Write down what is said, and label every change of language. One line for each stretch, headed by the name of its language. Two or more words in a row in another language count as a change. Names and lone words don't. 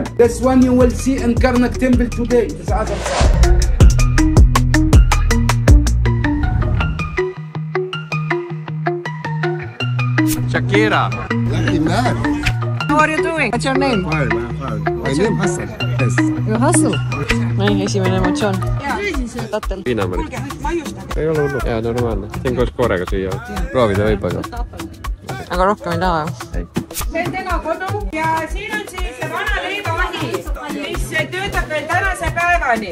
English: This one you will see in Karnak temple today. This other side. Shakira. How are you doing? What's your name? My name Hassan. Yes. You hustle?
Estonian: Ei, esimene emotsioon. Tattel. Viinamärk. Ei ole hullu. Jaa, normaalne. See on koos koorega süüa. Proovida võib, aga. Aga rohkem ei taha. See on tema kodu ja siin on siis vana leivahi, mis töötab veel tänase päevani.